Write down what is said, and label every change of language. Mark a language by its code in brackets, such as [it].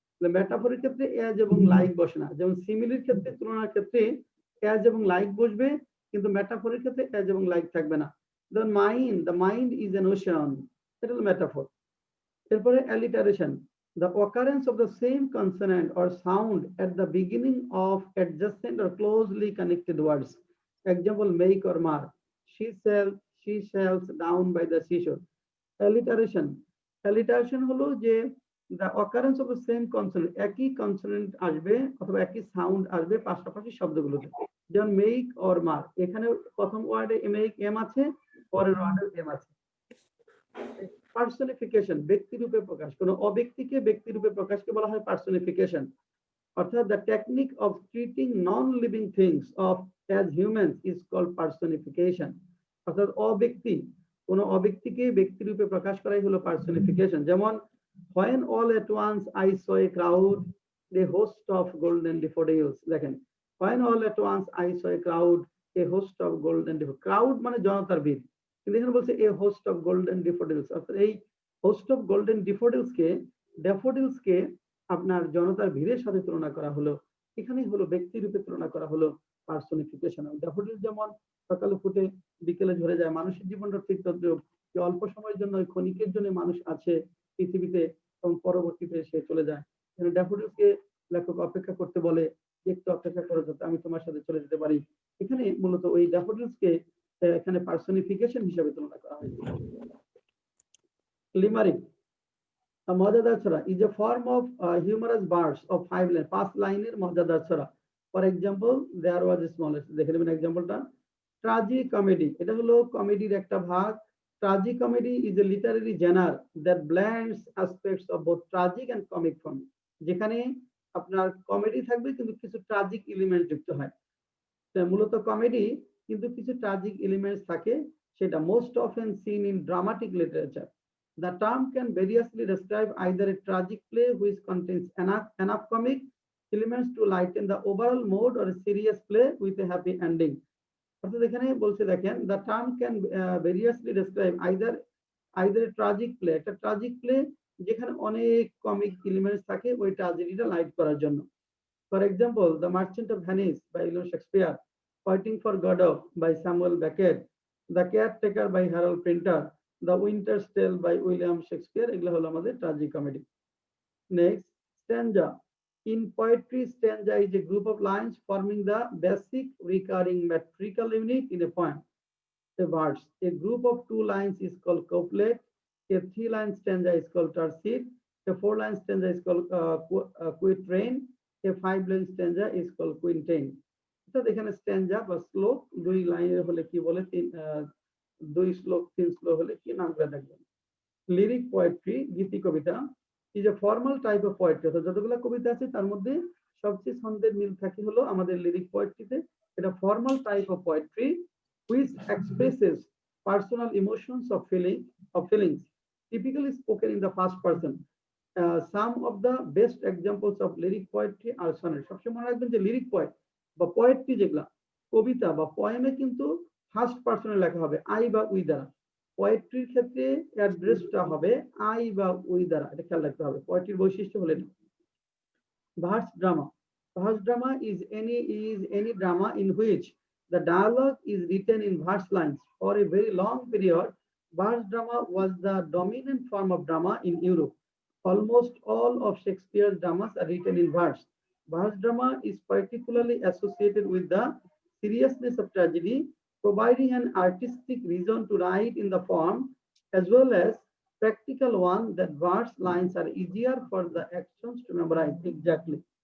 [bn] মেটাফরের ক্ষেত্রে as এবং like বসে না, যেমন সিমিলির ক্ষেত্রে, তুলনার ক্ষেত্রে as এবং লাইক বসবে, কিন্তু মেটাফরের ক্ষেত্রে as এবং লাইক থাকবে না। [en] The mind is an ocean, [bn] এটা হলো মেটাফর। [en] এরপরে alliteration, the occurrence of the same consonant or sound at the beginning of adjacent or closely connected words। Example, make or mar, she sails down by the seashore। Alliteration, alliteration [bn] হলো যে [en] the occurrence of the same consonant, [bn] একই consonant আসবে অথবা একই sound আসবে পাশাপাশি শব্দগুলোতে। যেমন make or মার, এখানে প্রথম ওয়ার্ডে মেক এম আছে, পরের ওয়ার্ডে এম আছে। পার্সনিফিকেশন, ব্যক্তি রূপে প্রকাশ, কোন অব্যক্তিকে ব্যক্তি রূপে প্রকাশকে বলা হয় পার্সনিফিকেশন। [en] অর্থাৎ the technique of treating non living things of as humans is called personification. [bn] অর্থাৎ অব্যক্তি, কোন অব্যক্তিকে ব্যক্তি রূপে প্রকাশ করাই হলো পার্সনিফিকেশন। [en] যেমন when all at once I saw a crowd, a host of golden daffodils। দেখেন, when all at once I saw a crowd, a host of golden daffodils, crowd [bn] মানে জনতার ভিড়, কিন্তু এখানে বলছে [en] a host of golden daffodils। [bn] অর্থাৎ এই [en] host of golden daffodils [bn] কে আপনার জনতার ভিড়ের সাথে তুলনা করা হলো, এখানেই হলো ব্যক্তি রূপে তুলনা করা হলো পার্সনিফিকেশন। ড্যাফোডিল যেমন সকালে ফুটে বিকেলে ঝরে যায়, মানুষের জীবনটা ঠিক তদ্রূপ, যে অল্প সময়ের জন্য, ক্ষণিকের জন্য মানুষ আছে পৃথিবীতে এবং পরবর্তীতে সে চলে যায়। ড্যাফোডিলকে লেখক অপেক্ষা করতে বলে, একটু অপেক্ষা করো যাতে আমি তোমার সাথে চলে যেতে পারি। এখানে মূলত ওই ড্যাফোডিলসকে এখানে পার্সনিফিকেশন হিসেবে তুলনা করা হয়েছে। [en] limerick, [bn] মজাদার ছড়া [en] is a form of humorous verse of 5 lines, [bn] 5 লাইনের মজাদার ছড়া। For example, [en] there was a small, [bn] দেখে নেবেন এক্সাম্পলটা। ট্রাজিক কমেডি, এটা হলো কমেডির একটা ভাগ। [en] tragic comedy is a literary genre that blends aspects of both tragic and comic form, [bn] যেখানে আপনার কমেডি থাকবে কিন্তু কিছু ট্রাজিক এলিমেন্ট যুক্ত হয়। মূলত কমেডি কিন্তু কিছু ট্রাজিক এলিমেন্টস থাকে, সেটা most often seen in dramatic literature. [en] The term can variously describe either a tragic play which contains enough comic elements to lighten the overall mood or a serious play with a happy ending। [bn] অর্থাৎ এখানে বলছে দেখেন, [en] the term can variously describe either a tragic play, [bn] একটা tragic play যেখানে অনেক comic elements থাকে ওই ট্র্যাজেডিটা light করার জন্য। For example, the merchant of Venice by William Shakespeare, waiting for Godot by Samuel Beckett, the caretaker by Harold printer, the উইন্টারস tell by William Shakespeare, এগুলো হলো আমাদের tragic comedy. [en] Next, stanza. In poetry, stanza is a group of lines forming the basic recurring metrical unit in a poem. A verse, a group of 2 lines is called couplet, a 3-line stanza is called tercet, a 4-line stanza is called quatrain, a 5-line stanza is called quintain। [bn] অর্থাৎ এখানে স্ট্যানজা বা শ্লোক 2 লাইনের হলে কি বলে, 2 শ্লোক 3 শ্লোক হলে কি নামটা দেখবেন। লিরিক পোয়েট্রি, গীতি কবিতা [en] is a formal type of poetry, [bn] অর্থাৎ যতগুলো কবিতা আছে তার মধ্যে সবচেয়ে ছন্দের মিল থাকে হলো আমাদের লিরিক পোয়েট্রিতে, [en] এটা formal type of poetry which expresses personal emotions of feelings, typically spoken in the first person. Some of the best examples of lyric poetry are sonnet. [bn] সবসময় মনে রাখবেন যে লিরিক পোয়েট বা পোয়েট্রি যেগুলা কবিতা বা পোয়েমে কিন্তু ফার্স্ট পার্সনে লেখা হবে আই বা উই দ্বারা। পোয়েট্রির ক্ষেত্রে অ্যাড্রেসটা হবে আই বা উই দ্বারা, এটা খেয়াল রাখতে হবে। পোয়েট্রির বৈশিষ্ট্য হলো এটা। Verse drama. [en] Verse drama is any drama in which the dialogue is written in verse lines for a very long period. Verse drama was the dominant form of drama in Europe. Almost all of Shakespeare's dramas are written in verse. Verse drama is particularly associated with the seriousness of tragedy, providing an artistic reason to write in the form, as well as practical one that verse lines are easier for the actions to memorize. Exactly.